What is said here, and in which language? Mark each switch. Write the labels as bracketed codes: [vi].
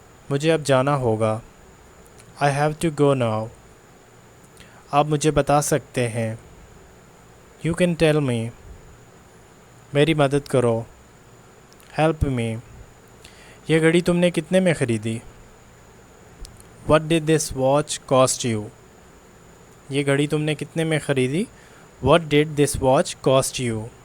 [hi] मुझे अब जाना होगा। [en] I have to go now. [hi] आप मुझे बता सकते हैं। [en] You can tell me. [hi] मेरी मदद करो। [en] Help me. [hi] यह घड़ी तुमने कितने में ख़रीदी? [en] What did this watch cost you? [hi] ये घड़ी तुमने कितने में ख़रीदी? [en] What did this watch cost you?